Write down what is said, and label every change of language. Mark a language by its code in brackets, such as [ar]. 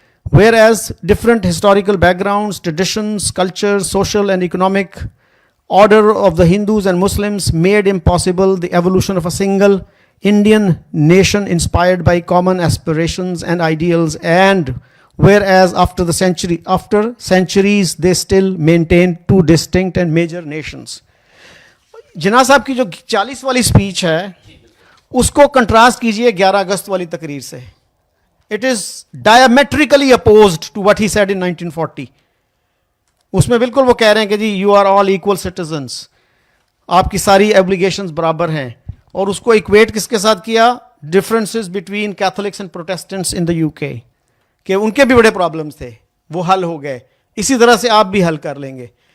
[en] Whereas different historical backgrounds, traditions, cultures, social and economic order of the Hindus and Muslims made impossible the evolution of a single Indian nation inspired by common aspirations and ideals, and whereas after centuries they still maintain two distinct and major nations. [hi] जिन्ना साहब की जो 40 वाली speech है उसको contrast कीजिए 11 अगस्त वाली तकरीर से. [en] It is diametrically opposed to what he said in 1940. [hi] उसमें बिल्कुल वो कह रहे हैं कि जी [en] you are all equal citizens, [hi] आपकी सारी एब्लिगेशंस बराबर हैं, और उसको इक्वेट किसके साथ किया? [en] differences between Catholics and Protestants in the UK, [hi] कि उनके भी बड़े प्रॉब्लम्स थे, वो हल हो गए, इसी तरह से आप भी हल कर लेंगे.